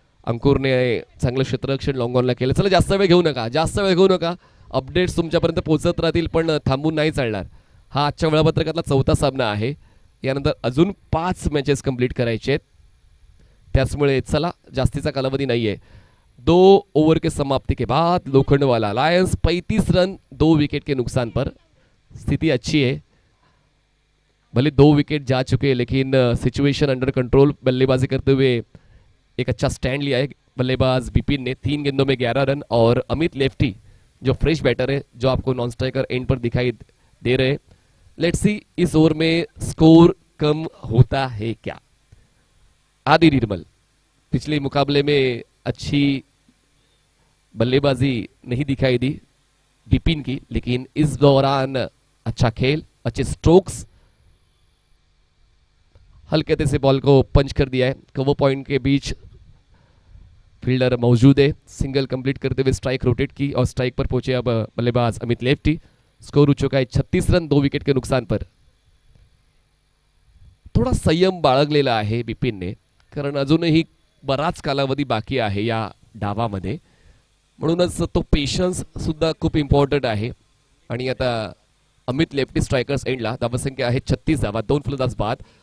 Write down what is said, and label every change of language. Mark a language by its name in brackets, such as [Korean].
[Marathi] अंकुरने चांगलं क्षेत्ररक्षण लॉंग ऑनला केलं. चला जास्त वेळ घेऊ नका. अपडेट्स तुमच्यापर्यंत पोहोचत राहतील, पण थांबून नाही चालणार. हा आजच्या वेळापत्रकातला 4था सामना आहे. यानंतर अजून 5 मॅचेस कंप्लीट करायचे आहेत, त्याचमुळे चला जास्तीचा कालावधी नाहीये. [Hindi] 2 ओवर के समाप्ति के बाद लोखंडवाला लायंस 35 रन 2 विकेट के नुकसान पर. स्थिति अच्छी है, भले 2 विकेट जा चुके हैं, लेकिन सिचुएशन अंडर कंट्रोल. बल्लेबाजी करते हुए एक अच्छा स्टैंड लिया है बल्लेबाज बिपिन ने. 3 गेंदों में 11 रन. और अमित लेफ्टी जो फ्रेश बैटर है, जो आपको नॉन स्ट्राइकर एंड पर दिखाई दे रहे हैं. [English] let's see [Hindi] इस ओवर में स्कोर कम होता है क्या. आदि निर्मल पिछले मुकाबले में अच्छी बल्लेबाजी नहीं दिखाई दी बिपिन की, लेकिन इस दौरान अच्छा खेल, अच्छे स्ट्रोक्स. हल्के से बॉल को पंच कर दिया है. कवर पॉइंट के बीच फील्डर मौजूद है. सिंगल कंप्लीट करते हुए स्ट्राइक रोटेट की और स्ट्राइक पर पहुंचे अब बल्लेबाज अमित लेफ्टी. स्कोर हो चुका है 36 रन 2 विकेट के नुकसान पर. [Marathi] थोडा संयम बाळगलेला आहे बिपिनने, कारण अजूनही बराच कालावधी बाकी आहे या डावामध्ये, म्हणूनच तो पेशन्स सुद्धा खूप इम्पॉर्टंट आहे. आणि आता अमित लेफ्टी स्ट्रायकर्स एंडला. धावसंख्या आहे 36 धावा. 2 फलंदाज बाद.